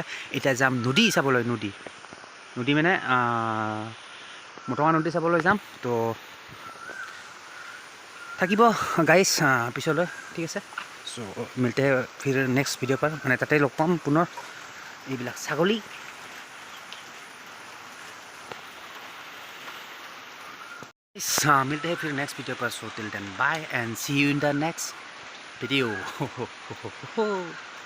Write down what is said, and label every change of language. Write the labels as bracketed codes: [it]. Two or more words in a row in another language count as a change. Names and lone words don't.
[as] এতিয়া যাম নদী চাবলৈ। নদী মানে মটঙা নদী চাবলৈ যাম। তো থাকিব গাইছ পিছলৈ, ঠিক আছে। [hi] सो मिलते फिर [en] next video' [hi] পাৰ, [as] মানে তাতে লগ পাম পুনৰ। এইবিলাক ছাগলী [hi] मिलते हैं फिर [en] next video [hi] पर। [en] so till then bye and see you in the next video.